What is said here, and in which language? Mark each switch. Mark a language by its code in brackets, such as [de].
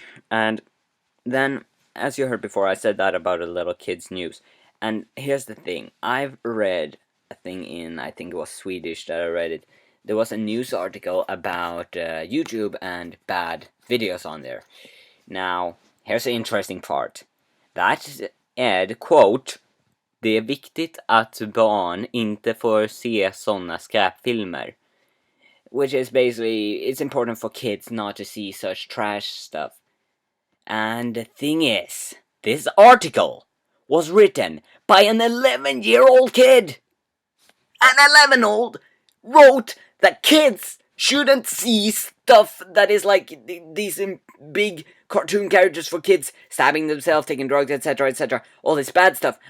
[en] And then, as you heard before, I said that about a little kid's news. And here's the thing. I've read a thing in, I think it was Swedish that I read it. There was a news article about YouTube and bad videos on there. Now, here's the interesting part. That Ed, quote, [sv] "Det är viktigt att barn inte får se såna skräpfilmer." [en] Which is basically, it's important for kids not to see such trash stuff. And the thing is, this article was written by an 11-year-old kid. An 11-year-old wrote that kids shouldn't see stuff that is like these big cartoon characters for kids stabbing themselves, taking drugs, etc., all this bad stuff.